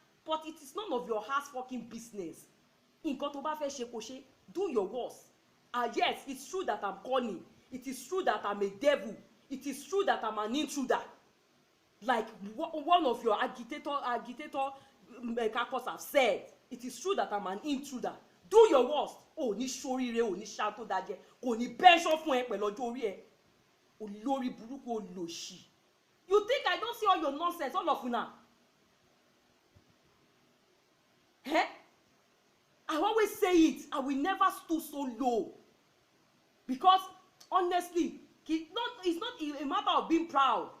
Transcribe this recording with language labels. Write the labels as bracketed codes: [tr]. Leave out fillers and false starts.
[en] But it is none of your ass fucking business. [yo] Nǹkan tó bá fẹ́ ṣe kó ṣe, [en] do your worst. Yes, it's true that I'm corny. It is true that I'm a devil. It is true that I'm an intruder. Like one of your agitator kakos have said, it is true that I'm an intruder. Do your worst. [yo] Oh, ní ṣoríire, oh, ní ṣàtò dájẹ́, kò ní bẹ́ṣọ́ fún ẹ pẹ̀lú ọjọ́ orí ẹ. Olórí burúkú olóṣì. [en] You think I don't see all your nonsense, all of you now? I always say it. I will never stoop so low. Because honestly, it's not a matter of being proud.